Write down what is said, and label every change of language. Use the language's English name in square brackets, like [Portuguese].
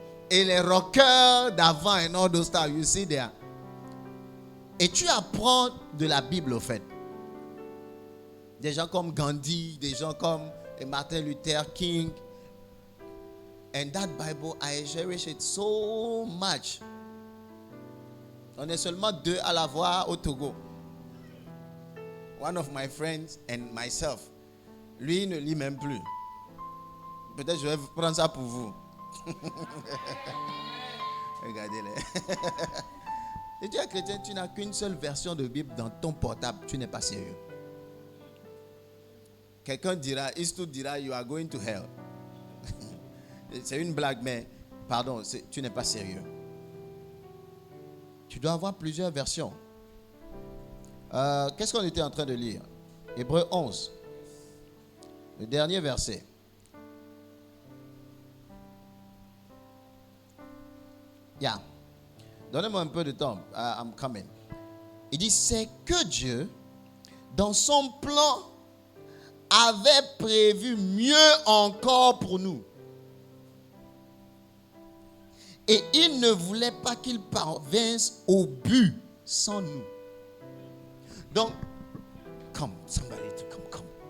[English] Et les rockers d'avant et all those stuff, you see there. [French] Et tu apprends de la Bible au fait. Des gens comme Gandhi, des gens comme Martin Luther King. [English] And that Bible, I cherish it so much. [French] On est seulement 2 à l'avoir au Togo. [English] One of my friends and myself. [French] Lui ne lit même plus. Peut-être je vais prendre ça pour vous. Regardez-les. Et tu es chrétien, tu n'as qu'une seule version de Bible dans ton portable. Tu n'es pas sérieux. Quelqu'un dira, Isto dira, you are going to hell. C'est une blague, mais pardon, tu n'es pas sérieux. Tu dois avoir plusieurs versions. Qu'est-ce qu'on était en train de lire? Hébreux 11. Le dernier verset. Yeah. Donnez-moi un peu de temps. I'm coming. Il dit, c'est que Dieu, dans son plan, avait prévu mieux encore pour nous. Et il ne voulait pas qu'il parvinsse au but sans nous. [English] Donc, come, somebody to come.